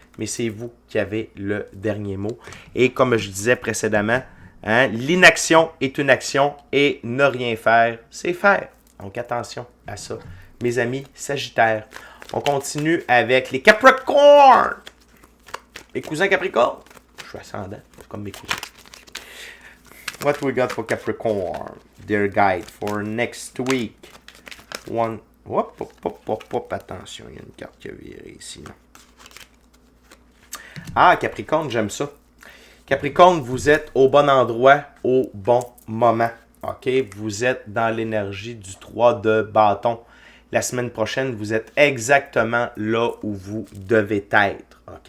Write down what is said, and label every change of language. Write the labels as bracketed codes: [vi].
[fr] Mais c'est vous qui avez le dernier mot. Et comme je disais précédemment, hein, l'inaction est une action et ne rien faire, c'est faire. Donc attention à ça. Mes amis Sagittaires, on continue avec les Capricornes. Les cousins Capricorne. Je suis ascendant, comme mes cousins. [en] What we got for Capricorn? Their guide for next week. One. [fr] Hop, attention, il y a une carte qui a viré ici. Non? Ah, Capricorne, j'aime ça. Capricorne, vous êtes au bon endroit, au bon moment. OK? Vous êtes dans l'énergie du 3 de bâton. La semaine prochaine, vous êtes exactement là où vous devez être. OK?